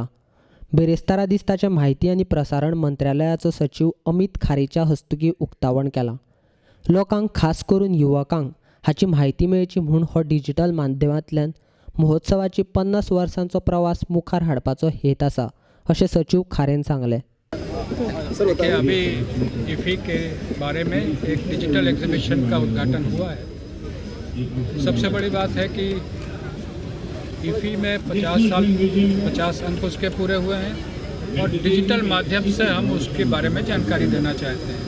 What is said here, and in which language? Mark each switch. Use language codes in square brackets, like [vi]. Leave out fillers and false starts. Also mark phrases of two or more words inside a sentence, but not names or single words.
[kok] बेरेस्तारा दिसताचे म्हायती आनी प्रसारण मंत्रालयाचो सचीव अमित खारेच्या हस्तुकीं उक्तावण केलां. लोकांक खास करून युवकांक हाची म्हायती मेळची म्हूण हो डिजिटल माध्यमांतल्यान महोत्सवाची 50 वर्सांचो प्रवास मुखार हाडपाचो हेत आसा, अशें सचिव खारेन सांगलें. [hi] देखिए, अभी इफ़ी के बारे में एक [en] digital exhibition [hi] का उद्घाटन हुआ है. सबसे बड़ी बात है कि इफ़ी में 50 अंक उसके पूरे हुए हैं और डिजिटल माध्यम से हम उसके बारे में जानकारी देना चाहते हैं.